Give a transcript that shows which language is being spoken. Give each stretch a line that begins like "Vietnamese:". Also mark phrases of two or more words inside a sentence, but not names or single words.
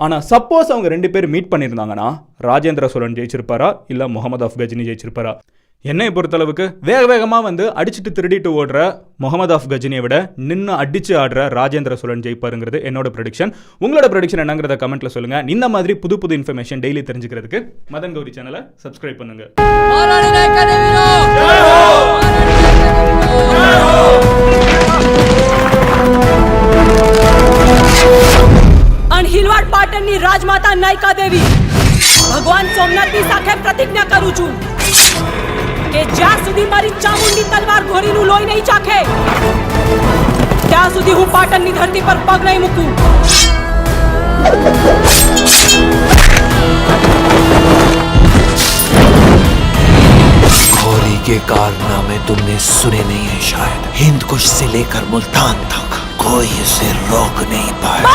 Tamil: ஆனால் சப்போஸ் அவங்க 2 பேர் மீட் பண்ணியிருந்தாங்கன்னா ராஜேந்திர சோழன் ஜெயிச்சிருப்பாரா இல்லை முகமது ஆஃப் கஜினி ஜெயிச்சிருப்பாரா? என்னை பொறுத்தளவுக்கு வேகமாக அடிச்சுட்டு திருடிட்டு ஓடுற முகமது ஆஃப் கஜினியை விட நின்று அடிச்சு ஆடுற ராஜேந்திர சோழன் ஜெயிப்பாருங்கிறது என்னோட ப்ரெடிக்ஷன். உங்களோட ப்ரெடிக்ஷன் என்னங்கிறத கமெண்ட்ல சொல்லுங்க. இந்த மாதிரி புது
English: information daily
Tamil: தெரிஞ்சுக்கிறதுக்கு மதன் கௌரி
English: channel subscribe
Tamil: பண்ணுங்க.
Gujarati: અણહિલવાડ પાટણની રાજમાતા નાયકા દેવી ભગવાન સોમનાથની સાખે પ્રતિજ્ઞા કરું છું કે જ્યાં સુધી મારી ચામુંડી તલવાર ઘોરીનું લોહી નહીં ચાખે, ત્યાં સુધી હું પાટણની ધરતી પર પગ નહીં મૂકું.
Hindi: घोरी के कारनामे तुमने सुने नहीं है शायद। हिंद कुश से लेकर मुल्तान तक कोई उसे रोक नहीं पाया।